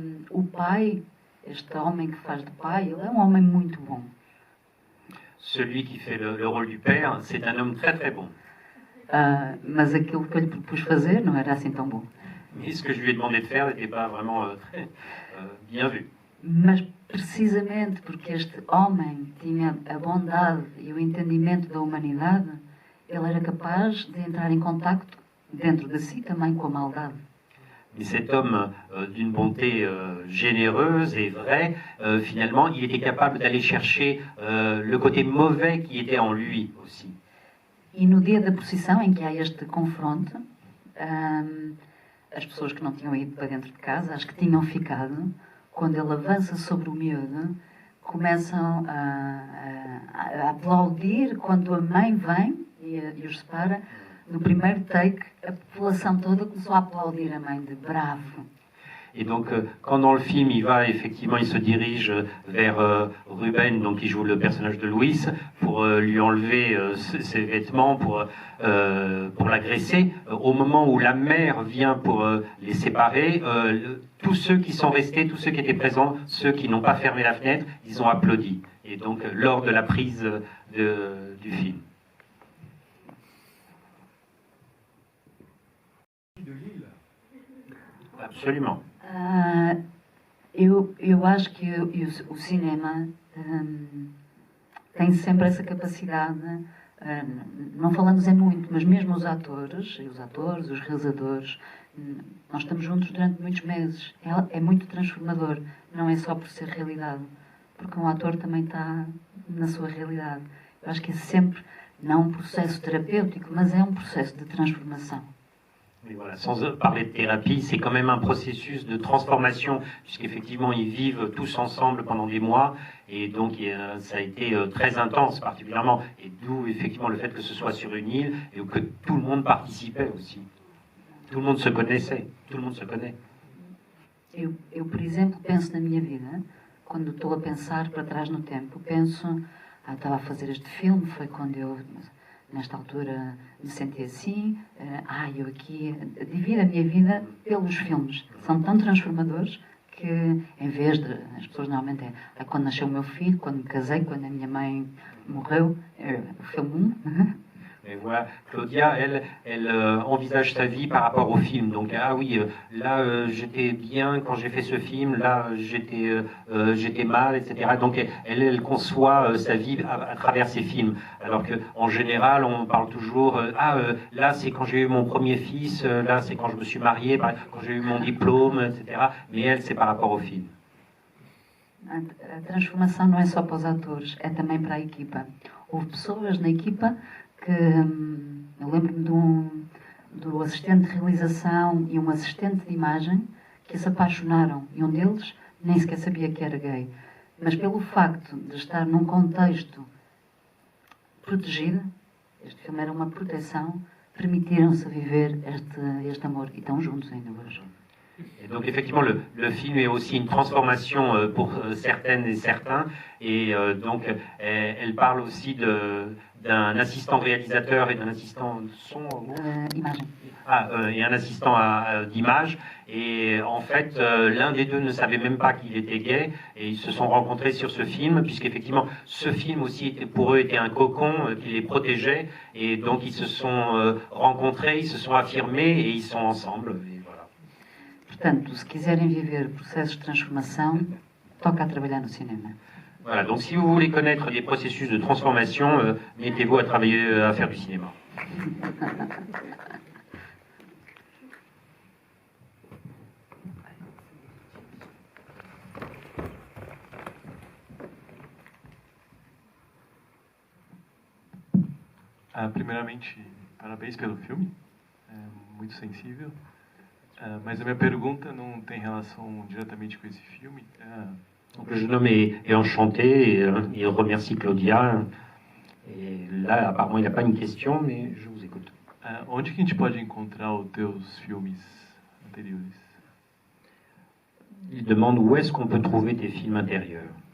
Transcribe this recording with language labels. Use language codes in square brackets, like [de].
[pt] O pai, este homem que faz de pai, ele é um homem muito bom. [fr] Celui qui fait le rôle du père, c'est un homme très très bon. [pt] Mas aquilo que eu lhe propus fazer não era assim tão bom. [fr] Mais ce que je lui ai demandé de faire n'était pas vraiment très bien vu. [pt] Mas precisamente porque este homem tinha a bondade e o entendimento da humanidade, ele era capaz de entrar em contacto dentro de si também com a maldade. [fr] Mais cet homme d'une bonté généreuse et vraie, finalement, il était capable d'aller chercher le côté mauvais qui était en lui aussi. [pt] E no dia da procissão, em que há este confronto, as pessoas que não tinham ido para dentro de casa, as que tinham ficado, quando ele avança sobre o miúdo, começam a aplaudir quando a mãe vem e os separa. No primeiro take, a população toda começou a applaudir a mãe de bravo. [fr] Et donc, quand dans le film, il se dirige vers Ruben, donc qui joue le personnage de Louis, pour lui enlever ses vêtements, pour l'agresser. Au moment où la mère vient pour les séparer, tous ceux qui sont restés, tous ceux qui étaient présents, ceux qui n'ont pas fermé la fenêtre, ils ont applaudi. Et donc, lors de la prise du film. Absolument. [pt] Eu acho que o cinema tem sempre essa capacidade, não falamos em muito, mas mesmo os atores, os realizadores, nós estamos juntos durante muitos meses. É muito transformador, não é só por ser realidade, porque um ator também está na sua realidade. Eu acho que é sempre, não um processo terapêutico, mas é um processo de transformação. [fr] Mais voilà, sans parler de thérapie, c'est quand même un processus de transformation, puisqu'effectivement ils vivent tous ensemble pendant des mois, et donc ça a été très intense particulièrement, et d'où effectivement le fait que ce soit sur une île, et que tout le monde participait aussi. Tout le monde se connaissait, tout le monde se connaît. [pt] Eu, por exemplo, penso na minha vida, quando estou a pensar para trás no tempo, penso, estava a fazer este filme, foi quando eu... Nesta altura me senti assim, eu aqui divido a minha vida pelos filmes. São tão transformadores que, em vez de... As pessoas normalmente quando nasceu o meu filho, quando me casei, quando a minha mãe morreu, o filme 1. [fr] Et voilà, Claudia, elle envisage sa vie par rapport au film. Donc, ah oui, là, j'étais bien quand j'ai fait ce film, là, j'étais mal, etc. Donc, elle conçoit sa vie à travers ses films. Alors qu'en général, on parle toujours, là, c'est quand j'ai eu mon premier fils, là, c'est quand je me suis marié, quand j'ai eu mon diplôme, etc. Mais elle, c'est par rapport au film. [pt] A transformação não é só para os atores, é também para a equipa. Houve pessoas na equipa que, eu lembro-me do assistente de realização e um assistente de imagem que se apaixonaram, e um deles nem sequer sabia que era gay. Mas pelo facto de estar num contexto protegido, este filme era uma proteção, permitiram-se viver este amor, e estão juntos ainda hoje. [fr] Et donc effectivement, le film est aussi une transformation pour certaines et certains. Et donc elle parle aussi d'un assistant réalisateur et d'un assistant son. Image. Et un assistant d'image. Et en fait, l'un des deux ne savait même pas qu'il était gay. Et ils se sont rencontrés sur ce film, puisqu'effectivement, ce film aussi pour eux était un cocon qui les protégeait. Et donc ils se sont rencontrés, ils se sont affirmés et ils sont ensemble. [pt] Portanto, se quiserem viver processos de transformação, toca a trabalhar no cinema. [fr] Voilà, donc si vous voulez connaître des processus de transformation, mettez-vous à travailler, à faire du cinéma. [pt] Primeiramente, parabéns pelo filme, é muito sensível. Mas a minha pergunta não tem relação diretamente com esse filme. [fr] Donc, le jeune homme est enchanté et il remercie Claudia. Et là, apparemment, il n'a pas une question, mais je vous écoute. [pt] Onde que a gente pode encontrar os teus filmes anteriores? [fr] Il demande où est-ce qu'on peut trouver tes films intérieurs.